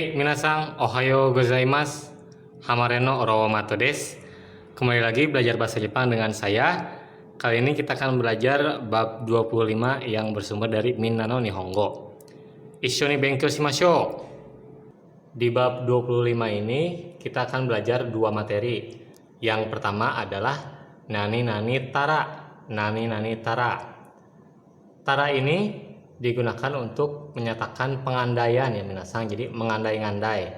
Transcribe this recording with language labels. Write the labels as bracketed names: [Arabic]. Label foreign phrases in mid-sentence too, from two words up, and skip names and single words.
[Japanese] Minasang, ohayo gozaimasu. Hamareno oromato desu. [Indonesian] Kembali lagi belajar bahasa Jepang dengan saya. Kali ini kita akan belajar bab 25 yang bersumber dari Minna no Nihongo. [Japanese] Issho ni benkyou shimashou. [Indonesian] Di bab 25 ini kita akan belajar dua materi. Yang pertama adalah [Japanese] nani-nani tara. Nani-nani tara. [Indonesian] Tara ini digunakan untuk menyatakan pengandaian ya minasang, jadi mengandai-ngandai.